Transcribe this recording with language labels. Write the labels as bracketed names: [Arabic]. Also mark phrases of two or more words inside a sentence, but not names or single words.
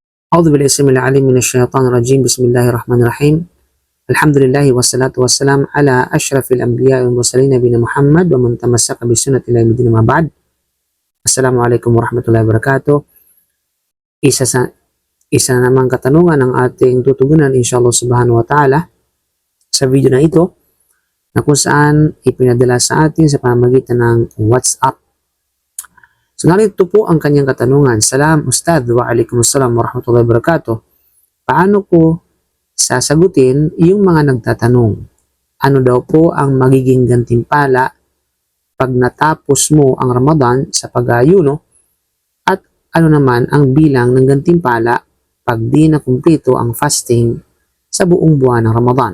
[Arabic] أعوذ بالله السميع العليم من الشيطان الرجيم. بسم الله الرحمن الرحيم. الحمد لله والصلاة والسلام على أشرف الأنبياء والمرسلين نبينا محمد ومن تمسك بسنة إلى يوم الدين. ما بعد. السلام عليكم ورحمة الله وبركاته. [Filipino] Isa na namang katanungan ang ating tutugunan [Arabic] إن شاء الله سبحانه وتعالى [Filipino] sa video na ito, na kung saan ipinadala sa atin sa pamamagitan ng WhatsApp. So narito po ang kanyang katanungan. [Arabic] سلام أستاذ، وعليكم السلام ورحمة الله وبركاته. [Filipino] Paano ko sasagutin yung mga nagtatanong? Ano daw po ang magiging gantimpala pag natapos mo ang Ramadan sa pag-aayuno? At ano naman ang bilang ng gantimpala pag di na kumplito ang fasting sa buong buwan ng Ramadan?